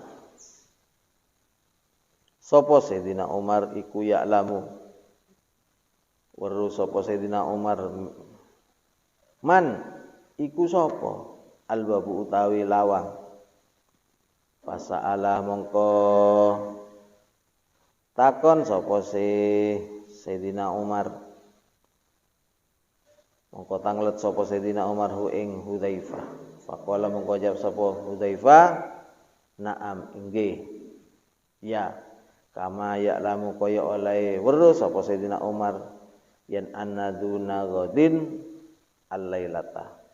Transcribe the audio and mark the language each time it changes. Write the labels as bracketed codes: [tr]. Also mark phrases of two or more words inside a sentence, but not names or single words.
[jv] sapa Sayyidina Umar iku ya'lamu weruh sapa Sayyidina Umar man iku sapa albabu utawi lawang fasa'alah mongko takon sapa Sayyidina Umar mongko tanglet sapa Sayyidina Umar hu ing Hudzaifah faqala mongko jawab sapa Hudzaifah na'am inggih ya [ar] kama ya'lamu [jv] kaya oleh weruh sapa Sayyidina Umar yen [ar] annaduna ghadin al-lailata